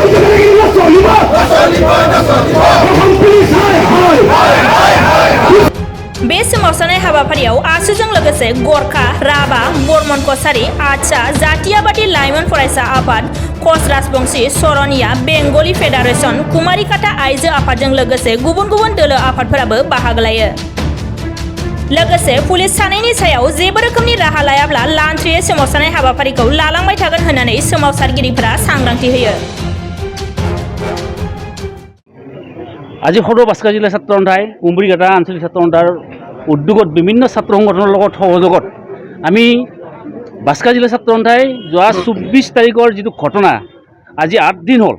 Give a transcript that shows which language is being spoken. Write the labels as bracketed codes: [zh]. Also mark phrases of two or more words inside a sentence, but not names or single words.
[brx] बे सोमावसारनाय हाबाफारियाव आसुजों लोगोसे गरखा, राभा, बर्मन कसारी, आदसा, जातीयबादी लाइमोन फरायसा आफाद, कच राजबंशी, सरनिया, बेंगली फेडारेशन, कुमारिकाटा आइजो आफादजों लोगोसे गुबुन दोलो आफादफोराबो बाहागो लायो। लोगोसे पुलिस सानैनि सायाव जेबो रोखोमनि राहा लायाब्ला लान्थ्रियै सोमावसारनाय हाबाफारिखौ लालांबाय थागोन होननानै सोमावसारगिरिफोरा सांग्रांथि होयो। [as] আজি সদৌ বাস্কা জিলা ছাত্ৰ সন্থাই কুমাৰিকাটা আঞ্চলিক ছাত্ৰ সন্থাৰ উদ্যোগত বিভিন্ন ছাত্ৰ সংগঠনৰ লগত সহযোগত আমি বাস্কা জিলা ছাত্ৰ সন্থাই যোৱা 24 তাৰিখৰ যিটো ঘটনা আজি 8 দিন হ'ল।